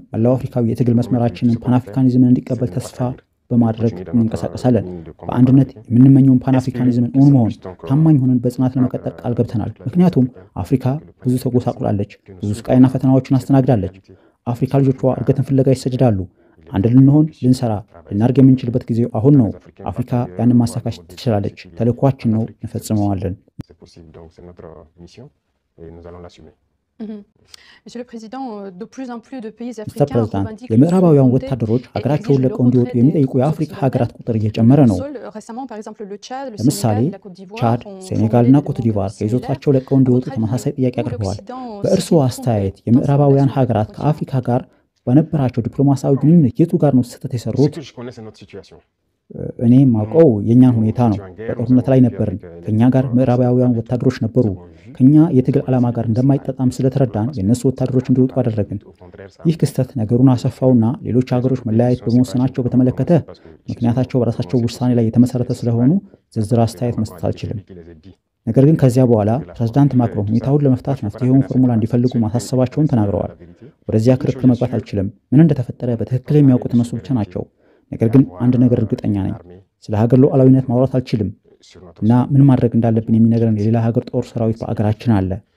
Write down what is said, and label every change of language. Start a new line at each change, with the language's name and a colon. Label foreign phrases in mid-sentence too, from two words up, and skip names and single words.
Amharic: መላው አፍሪካዊ የትግል መስመራችንን ፓንአፍሪካኒዝምን እንዲቀበል ተስፋ በማድረግ እንንቀሳቀሳለን። በአንድነት የምንመኘውን ፓንአፍሪካኒዝምን እውን መሆን ታማኝ ሆነን በጽናት ለመቀጠል ቃል ገብተናል። ምክንያቱም አፍሪካ ብዙ ተጎሳቁላለች፣ ብዙ ስቃይና ፈተናዎችን አስተናግዳለች። አፍሪካ ልጆቿ እድገትን ፍለጋ ይሰደዳሉ። አንድ ልንሆን፣ ልንሰራ፣ ልናርግ የምንችልበት ጊዜው አሁን ነው። አፍሪካ ያንን ማሳካት ትችላለች። ተልዕኳችን ነው፣ እንፈጽመዋለን።
French: Monsieur le Président, de plus en plus de pays
Amharic: ሚስተር
French: africains
Amharic: ፕሬዝዳንት
French: revendiquent une
Amharic: የምዕራባውያን
French: souveraineté
Amharic: ወታደሮች
French: et
Amharic: ሀገራቸውን
French: exigent le
Amharic: ለቀው እንዲወጡ
French: retrait
Amharic: የሚጠይቁ
French: des
Amharic: የአፍሪካ
French: forces
Amharic: ሀገራት
French: urbaines
Amharic: ቁጥር
French: de
Amharic: እየጨመረ
French: leur
Amharic: ነው።
French: sol. Récemment, par exemple, le Tchad, le
Amharic: ለምሳሌ
French: Sénégal et la Côte d'Ivoire
Amharic: ቻድ፣
French: ont
Amharic: ሴኔጋልና
French: formulé des
Amharic: ኮት
French: demandes
Amharic: ዲቫር
French: similaires.
Amharic: ከይዞታቸው ለቀው
French: À
Amharic: እንዲወጡ
French: votre
Amharic: ተመሳሳይ
French: avis,
Amharic: ጥያቄ
French: où le
Amharic: አቅርበዋል።
French: Président
Amharic: በእርስዎ
French: s'est-il
Amharic: አስተያየት
French: trompé dans ses
Amharic: የምዕራባውያን
French: relations avec
Amharic: ሀገራት
French: le continent?
Amharic: ከአፍሪካ ጋር በነበራቸው ዲፕሎማሲያዊ ግንኙነት የቱ ጋር ነው ስህተት
French: Ce
Amharic: የሰሩት?
French: que je connais, c'est notre situation.
Amharic: እኔ የማውቀው የእኛን ሁኔታ ነው። በጦርነት ላይ ነበርን። ከእኛ ጋር ምዕራባውያን ወታደሮች ነበሩ። ከኛ የትግል ዓላማ ጋር እንደማይጣጣም ስለተረዳን የእነሱ ወታደሮች እንዲወጡ አደረግን። ይህ ክስተት ነገሩን አሰፋውና ሌሎች ሀገሮች መለያየት በመወሰናቸው በተመለከተ ምክንያታቸው በራሳቸው ውሳኔ ላይ የተመሰረተ ስለሆኑ ዝርዝር አስተያየት መስጠት አልችልም። ነገር ግን ከዚያ በኋላ ፕሬዝዳንት ማክሮን ሁኔታውን ለመፍታት መፍትሄውን ፎርሙላ እንዲፈልጉ ማሳሰባቸውን ተናግረዋል። ወደዚያ ክርክር መግባት አልችልም። ምን እንደተፈጠረ በትክክል የሚያውቁት እነሱ ብቻ ናቸው። ነገር ግን አንድ ነገር እርግጠኛ ነኝ፣ ስለ ሀገር ሉዓላዊነት ማውራት አልችልም እና ምን ማድረግ እንዳለብን የሚነግረን የሌላ ሀገር ጦር ሰራዊት በአገራችን አለ።